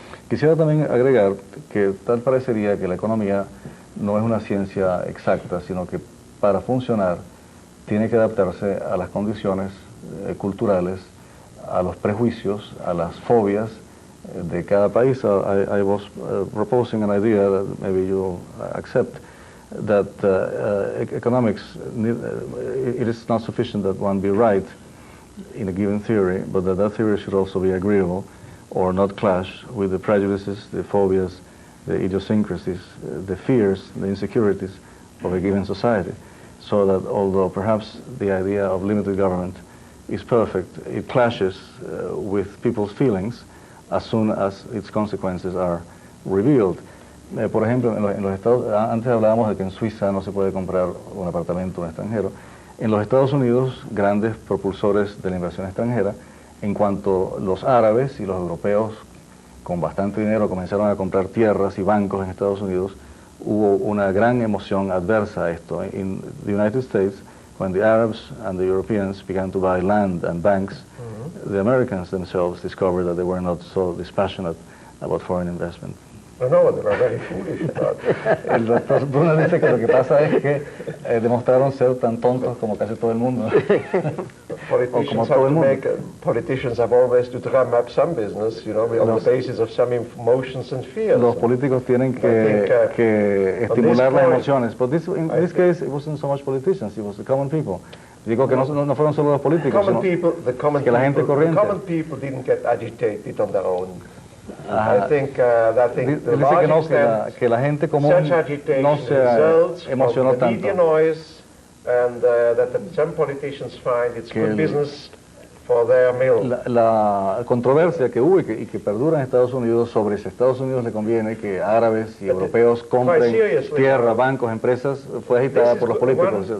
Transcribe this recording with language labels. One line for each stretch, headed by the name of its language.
Spanish: Quisiera también agregar que tal parecería que la economía no es una ciencia exacta, sino que para funcionar tiene que adaptarse a las condiciones culturales, a los prejuicios, a las fobias de cada país.
English: I was proposing an idea that maybe you accept, that economics, it is not sufficient that one be right in a given theory, but that theory should also be agreeable or not clash with the prejudices, the phobias, the idiosyncrasies, the fears, the insecurities of a given society. So that although perhaps the idea of limited government is perfect, it clashes with people's feelings as soon as its consequences are revealed.
Spanish: Por ejemplo, en los Estados, antes hablábamos de que en Suiza no se puede comprar un apartamento a un extranjero. En los Estados Unidos, grandes propulsores de la inversión extranjera, en cuanto los árabes y los europeos con bastante dinero comenzaron a comprar tierras y bancos en Estados Unidos, hubo una gran emoción adversa a esto.
English: In the United States, when the Arabs and the Europeans began to buy land and banks, the Americans themselves discovered that they were not so dispassionate about foreign investment. No, they were very foolish about it.
Spanish: El doctor Brunner dice que lo que pasa es que demostraron ser tan tontos como casi todo el mundo.
English: Politicians have always to drum up some business, you know, on the basis of some emotions and fears.
Spanish: Los políticos tienen que estimular las emociones.
English: But in this case, it wasn't so much politicians, it was the common people.
Spanish: Digo que no fueron solo los políticos, sino que la gente corriente.
English: The common people didn't get agitated on their own. I think the large
Spanish: que la gente común no se emocionó tanto.
English: Media noise, and that some politicians find it's good business for their mill.
Spanish: La controversia que hubo y que perdura en Estados Unidos sobre si a Estados Unidos le conviene que árabes y europeos compren tierra, bancos, empresas, fue agitada por los políticos.